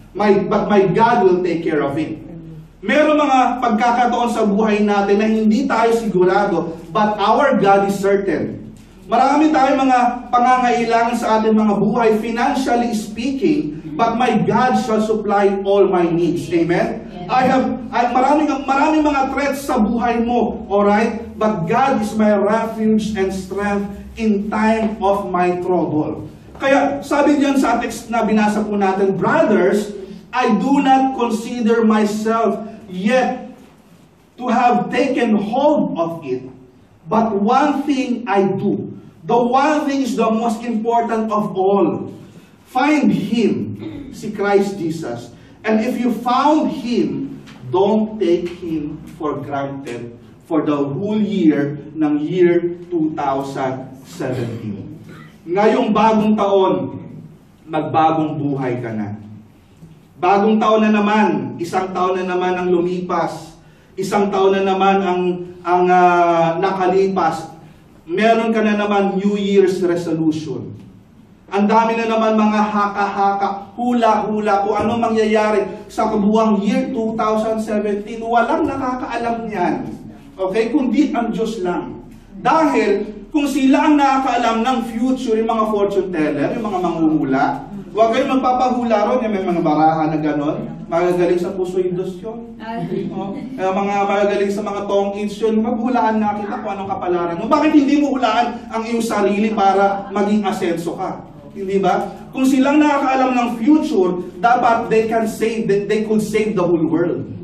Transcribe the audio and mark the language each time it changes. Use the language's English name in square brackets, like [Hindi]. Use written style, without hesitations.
[English] But my God will take care of it. [Filipino] Meron mga pagkakataon sa buhay natin na hindi tayo sigurado, [English] but our God is certain. [Filipino] Marami tayong mga pangangailangan sa ating mga buhay, [English] financially speaking, but my God shall supply all my needs. Amen? [Filipino] Maraming mga threats sa buhay mo, alright? [English] But God is my refuge and strength in time of my trouble. [Filipino] Kaya sabi diyan sa text na binasa po natin, [English] brothers, I do not consider myself yet to have taken hold of it. But one thing I do. The one thing is the most important of all. Find Him, si Christ Jesus. And if you found Him, don't take Him for granted for the whole year ng year 2017. [Filipino] Ngayong bagong taon, magbagong buhay ka na. Bagong taon na naman, isang taon na naman ang lumipas, isang taon na naman ang nakalipas. Meron ka na naman New Year's resolution. Ang dami na naman mga haka-haka, hula-hula kung ano mangyayari sa kabuwang year 2017. Walang nakakaalam niyan. Okay? Kundi ang Diyos lang. Dahil kung sila ang nakakaalam ng future, yung mga fortune teller, yung mga manguhula, huwag kayong magpapahula ron, yung may mga baraha na gano'n. Magagaling sa puso yung Diyos yun. Mga magagaling sa mga tongkits yun. Maghulaan na kita kung anong kapalaran mo. Bakit hindi mo hulaan ang iyong sarili para maging asenso ka? Hindi ba? Kung silang nakakaalam ng future, dapat [English] they could save the whole world.